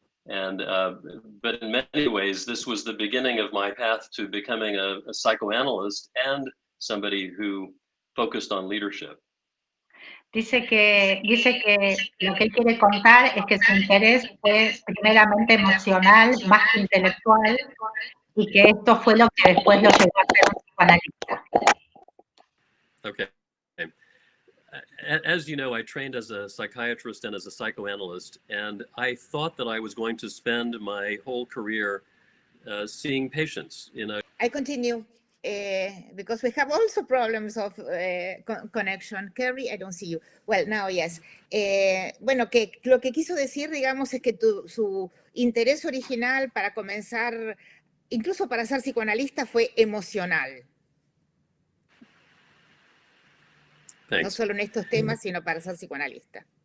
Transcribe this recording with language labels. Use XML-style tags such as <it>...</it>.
<en>And, but in many ways, this was the beginning of my path to becoming a psychoanalyst and somebody who focused on leadership.</en> <es>Dice que lo que él quiere contar es que su interés fue primeramente emocional, más que intelectual, y que esto fue lo que después lo llevó a ser un psicoanalista.</es> <en>Okay. As you know, I trained as a psychiatrist and as a psychoanalyst, and I thought that I was going to spend my whole career seeing patients. I continue because we have also problems of connection. Kerry, I don't see you. Well, now, yes.</en> <es>Bueno, que lo que quiso decir, digamos, es que su interés original para comenzar, incluso para ser psicoanalista, fue emocional.</es> <en>Thanks.</en> <es>No solo en estos temas, sino para ser psicoanalista.</es>